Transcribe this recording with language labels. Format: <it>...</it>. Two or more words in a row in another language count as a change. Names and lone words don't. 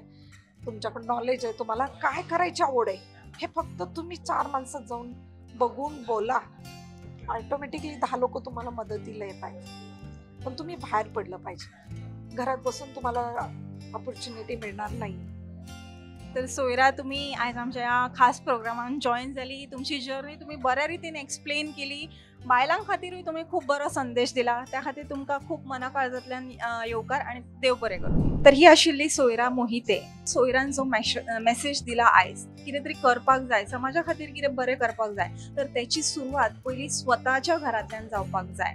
<mr>तुमच्याकडे नॉलेज आहे, तुम्हाला काय करायची आवड आहे, हे फक्त तुम्ही 4 माणसात जाऊन बघून बोला, ऑटोमॅटिकली 10 लोक तुम्हाला मदतीला येत आहेत. पण तुम्ही बाहेर पडलं पाहिजे. घरात बसून तुम्हाला ऑपॉर्च्युनिटी मिळणार नाही.</mr> <kok>तर सोयरा, तुम्ही आज आमच्या या खास प्रोग्रामान जॉईन झाली. तुमची जर्नी तुम्ही बऱ्या रितीन एक्सप्लेन केली. बायलां खातीरूय तुम्ही खूप बरो संदेश दिला, त्या खातीर तुमकां खूप मना काळजांतल्यान येवकार आणि देव बरें करूं. तर ही आशिल्ली सोयरा मोहिते. सोयरान जो मेसेज दिला आयज, कितें तरी करपाक जाय, समाजा खातीर कितें बरें करपाक जाय, तर त्याची सुरवात पयलीं स्वताच्या घरांतल्यान जावपाक जाय.</kok>